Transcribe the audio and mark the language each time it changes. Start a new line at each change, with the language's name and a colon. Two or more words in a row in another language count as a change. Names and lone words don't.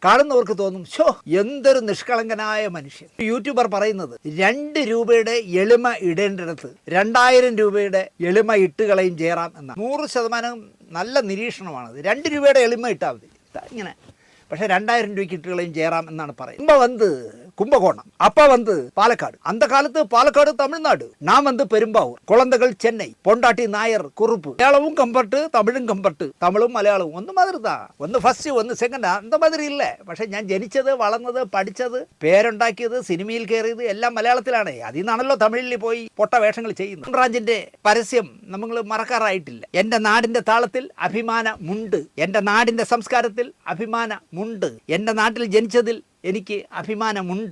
Malayalam: കാണുന്നവർക്ക് തോന്നും, ഷോ എന്തൊരു നിഷ്കളങ്കനായ മനുഷ്യൻ. യൂട്യൂബർ പറയുന്നത് 2 രൂപയുടെ എളിമ ഇടേണ്ടിടത്ത് 2000 രൂപയുടെ എളിമ ഇട്ടുകളയും ജയറാം എന്നാണ്. 100% നല്ല നിരീക്ഷണമാണത്. 2 രൂപയുടെ എളിമ ഇട്ടാൽ മതി ഇങ്ങനെ. പക്ഷേ 2000 രൂപയ്ക്ക് ഇട്ടുകളയും ജയറാം എന്നാണ് പറയുന്നത്.
Tamil: கும்பகோணம், அப்பா பாலக்காடு. அந்த காலத்து பாலக்காடு தமிழ்நாடு, நான் பெரும்பாவூர், குழந்தைகள் சென்னை, பொண்டாட்டி நாயர் குறுப்பு. மலையாளமும் கம்பர்ட்டு, தமிழும் கம்பர்ட்டு. தமிழும் மலையாளமும் ஒண்ணு மாதிரி தான். ஒண்ணு ஃபர்ஸ்ட் ஒண்ணு செகண்ட் அந்த மாதிரி இல்ல.
Malayalam: പക്ഷെ ഞാൻ ജനിച്ചത്, വളർന്നത്, പഠിച്ചത്, പേരുണ്ടാക്കിയത്, സിനിമയിൽ കയറിയത് എല്ലാം മലയാളത്തിലാണ്. അതിൽ നിന്നാണല്ലോ തമിഴിൽ പോയി പൊട്ട വേഷങ്ങൾ ചെയ്യുന്നത്. റാഞ്ചിന്റെ പരസ്യം നമ്മൾ മറക്കാറായിട്ടില്ല. എൻ്റെ നാടിൻ്റെ താളത്തിൽ അഭിമാനമുണ്ട്, എൻ്റെ നാടിൻ്റെ സംസ്കാരത്തിൽ അഭിമാനമുണ്ട്, എൻ്റെ നാട്ടിൽ ജനിച്ചതിൽ എനിക്ക് അഭിമാനമുണ്ട്.